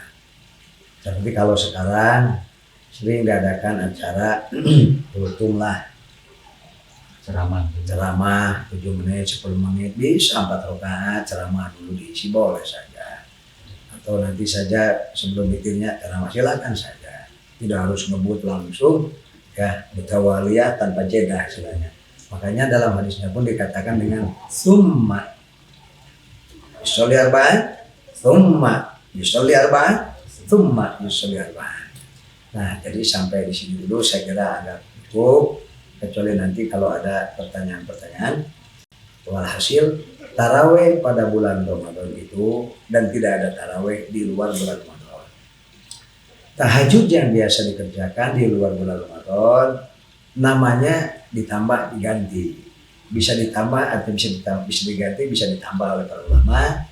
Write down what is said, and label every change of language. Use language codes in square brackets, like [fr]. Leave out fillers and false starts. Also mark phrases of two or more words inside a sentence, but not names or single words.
[id] Seperti kalau sekarang sering diadakan acara kultum lah, ceramah 7 menit, 10 menit, bisa 4 rakaat ceramah dulu diisi, boleh saja. Atau nanti saja sebelum witirnya ceramah, silakan saja. Tidak harus ngebut langsung, ya, mutawaliyah tanpa jeda istilahnya. Makanya dalam hadisnya pun dikatakan dengan [ar] ثم يصلي أربعا، ثم يصلي أربعا، ثم يصلي أربعا, [id] summa yusolli arba'an. Nah, jadi sampai di sini dulu saya kira agak cukup, kecuali nanti kalau ada pertanyaan-pertanyaan. Walhasil, taraweh pada bulan Ramadan itu, dan tidak ada taraweh di luar bulan Ramadan. Tahajud yang biasa dikerjakan di luar bulan Ramadan, namanya ditambah diganti, bisa ditambah atau bisa diganti, bisa ditambah oleh para ulama.